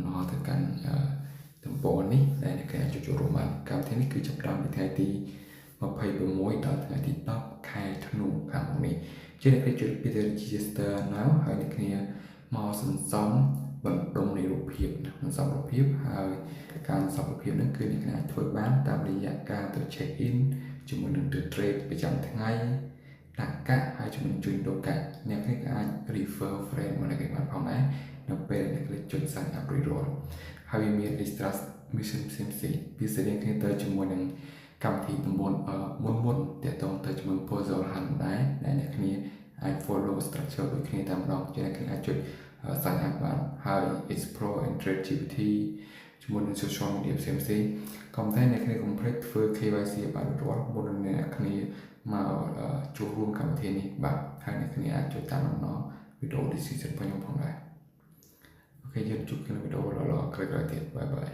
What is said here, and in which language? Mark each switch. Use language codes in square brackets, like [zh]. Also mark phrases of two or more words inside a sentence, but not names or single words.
[km] ណរទៅកាន់ទំព័រនេះដែលអ្នកអាចចូលរួមបានកម្មវិធីនេះគឺចាប់ផ្ដើមពីថ្ងៃទី26ដល់ថ្ងៃទី10ខែធ្នូខាងមុខនេះជាអ្នកជួយពី [en] register now [km] ហើយអ្នកគ្នាមកសន្សំបណ្ដុំនៃរូបភាពសន្សំរូប ភាពហើយការសន្សំរូបភាពនេះគឺអ្នកអាចធ្វើបានតាមរយៈការទៅ [en] check in [km] ជាមួយនឹង trade ប្រចាំថ្ងៃដាក់កាក់ហើយជាមួយនឹងជួយដូរកាក់អ្នកគ្នា អាច [en] refer friend [km] មកអ្នកបានផងដែរនៅពេលអ្នកគ្នាចុច [en] sign up [km] រួចរាល់ហើយវាមាន [en] extra mission [km] ផ្សេងៗពី សេរីគ្នាទៅជាមួយនឹងកម្មវិធីទំព័រមុនតើតទៅជាមួយ [en] puzzle hunt [km] ដែរដែលអ្នកគ្នាអាច [en] follow structure [km] ដូចគ្នាតែម្ដងជាអ្នកគ្នាអាចចុច [en] sign up [km] បានហើយ [en] explore and trade GPT [km] ជាមួយនឹង [en] social media [km] ផ្សេងៗក៏តែអ្នកគ្នាកុំភ្លេចធ្វើ KYC បានរាល់មុននឹងអ្នកគ្នាមកចូលរួមកម្មវិធីនេះបាទហើយអ្នកគ្នាអាចចុចតាមដំណរវីដេអូ description របស់ខ្ញុំផងដែរអូខេយើងជួបគ្នានៅវីដេអូក្រោយៗទៀតបាយបាយ